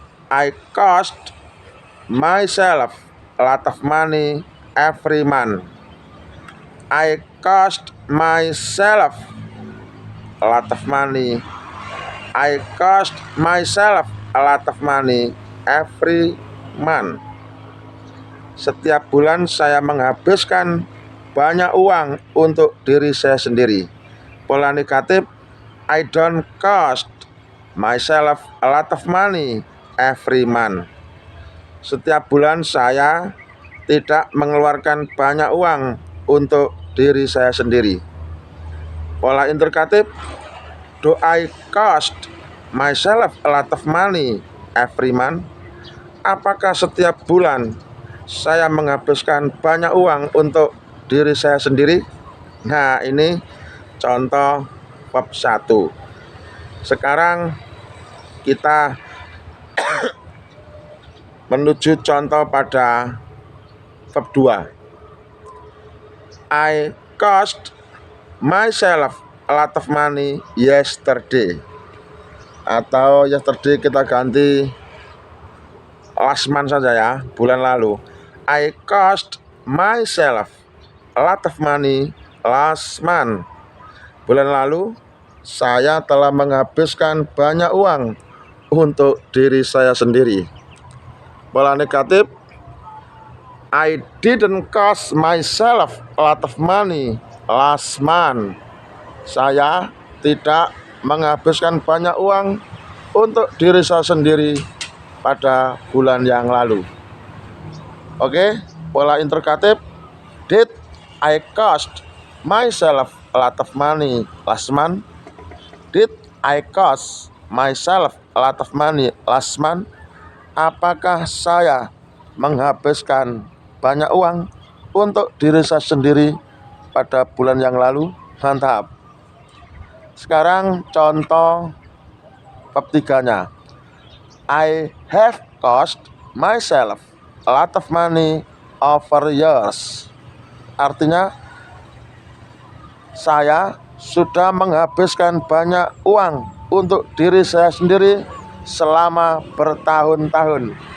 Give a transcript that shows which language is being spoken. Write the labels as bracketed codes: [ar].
[en] I cost myself a lot of money every month. I cost myself a lot of money. I cost myself a lot of money every month. [id] Setiap bulan saya menghabiskan banyak uang untuk diri saya sendiri. Pola negatif, [en] I don't cost myself a lot of money every month. [id] Setiap bulan saya tidak mengeluarkan banyak uang untuk diri saya sendiri. Pola interrogatif, [en] do I cost myself a lot of money every month? [id] Apakah setiap bulan saya menghabiskan banyak uang untuk diri saya sendiri? Nah, ini contoh bab 1. Sekarang kita menuju contoh pada bab 2. [en] I cost myself a lot of money yesterday. [id] Atau yesterday kita ganti last month saja ya, bulan lalu. [en] I cost myself a lot of money last month. [id] Bulan lalu saya telah menghabiskan banyak uang untuk diri saya sendiri. Pola negatif, [en] I didn't cost myself a lot of money last month. [id] Saya tidak menghabiskan banyak uang untuk diri saya sendiri pada bulan yang lalu. Oke, pola interrogatif, [en] did I cost myself a lot of money last month? Did I cost myself a lot of money last month? [id] Apakah saya menghabiskan banyak uang untuk diri saya sendiri pada bulan yang lalu? Mantap. Sekarang contoh bab 3-nya. [en] I have cost myself a lot of money over years. [id] Artinya, saya sudah menghabiskan banyak uang untuk diri saya sendiri selama bertahun-tahun.